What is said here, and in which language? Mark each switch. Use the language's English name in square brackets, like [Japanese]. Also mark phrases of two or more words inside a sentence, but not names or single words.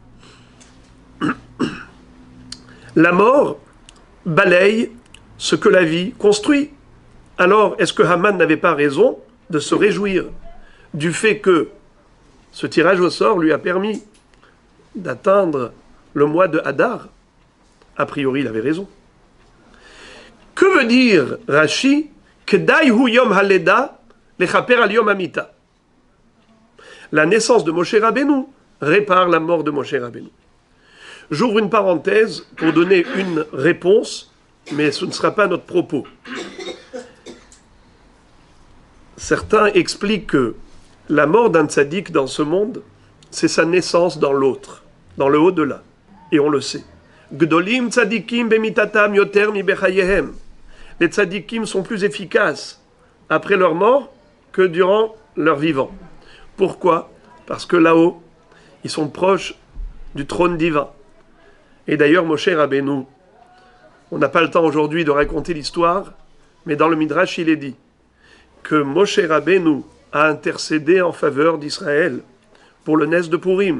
[French] La mort balaye ce que la vie construit. Alors, est-ce que Haman n'avait pas raison de se réjouir du fait que ce tirage au sort lui a permis d'atteindre le mois de Hadar? A priori, il avait raison. Que veut dire Rashi? [Hebrew] כדאי הוא יום הלידה לכפר על יום המיתה. [French] La naissance de Moshe Rabbeinu répare la mort de Moshe Rabbeinu. J'ouvre une parenthèse pour donner une réponse, mais ce ne sera pas notre propos. Certains expliquent que la mort d'un tzaddik dans ce monde, c'est sa naissance dans l'autre, dans le au-delà. Et on le sait. [Hebrew] גדולים צדיקים במיתתם יותר מבחייהם. [French] Les tzaddikim sont plus efficaces après leur mort que durant leur vivant. Pourquoi? Parce que là-haut, ils sont proches du trône divin. Et d'ailleurs, Moshe Rabbeinu, on n'a pas le temps aujourd'hui de raconter l'histoire, mais dans le Midrash, il est dit que Moshe Rabbeinu a intercédé en faveur d'Israël pour le Nes de Purim.